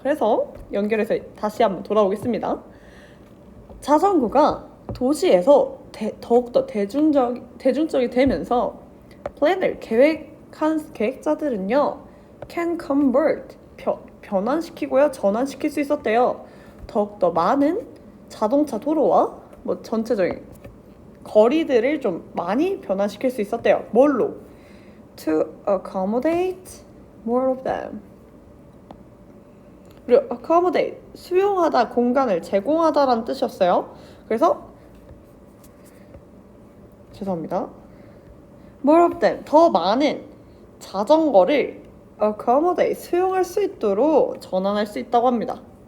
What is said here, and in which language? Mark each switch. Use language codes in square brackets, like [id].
[ko] 그래서 연결해서 다시 한번 돌아오겠습니다. 자전거가 도시에서 더욱더 대중적이 되면서 planner, 계획자들은요 [en] can convert, [ko] 변환시키고요, 전환시킬 수 있었대요. 더욱더 많은 자동차 도로와 뭐 전체적인 거리들을 좀 많이 변환시킬 수 있었대요. 뭘로? [en] To accommodate more of them. [ko] 그리고 accommodate, 수용하다, 공간을 제공하다라는 뜻이었어요. 그래서 죄송합니다. [en] more of them, [ko] 더 많은 자전거를 accommodate, 수용할 수 있도록 전환할 수 있다고 합니다.